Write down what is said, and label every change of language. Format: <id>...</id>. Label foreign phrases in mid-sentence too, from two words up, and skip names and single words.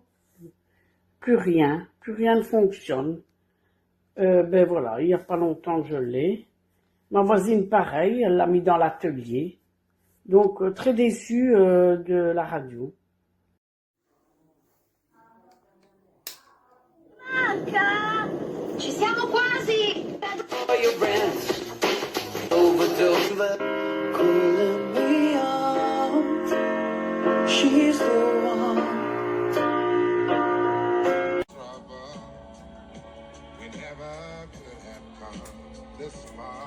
<fr>Plus rien ne fonctionne. Ben voilà, il n'y a pas longtemps que je l'ai. Ma voisine, pareil, elle l'a mis dans l'atelier. Donc, très déçue de la radio.</fr> <it>Ci siamo quasi!</it> <en>She's the one. We never could have come this far.</en>